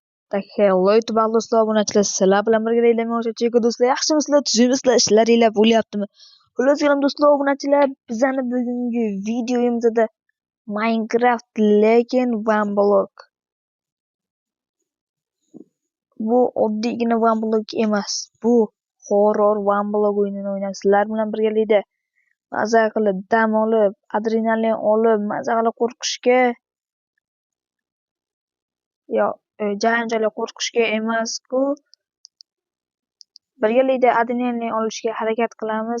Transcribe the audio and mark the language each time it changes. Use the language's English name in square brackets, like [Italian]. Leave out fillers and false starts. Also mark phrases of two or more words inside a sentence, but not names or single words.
[Uzbek] Tak hello YouTube do'stlar, obunachilar, sizlar bilan birga deyman. O'sha cheka do'stlar, yaxshimisizlar, tuzukmisizlar, ishlaringlar bo'lyaptimi? Xullas qalam do'stlar, obunachilar, bizning bugungi videomizda Minecraft lekin [English] one block. [Uzbek] Bu oddiygina [English] one block [Uzbek] emas. Bu [English] horror one block [Uzbek] o'yinini o'ynaymiz. Sizlar bilan birgalikda maza qilib, dam olib, adrenalin olib, maza qilib qo'rqishga janjalli qo'rqishga emas-ku. Birgalikda adrenalin olishga harakat qilamiz.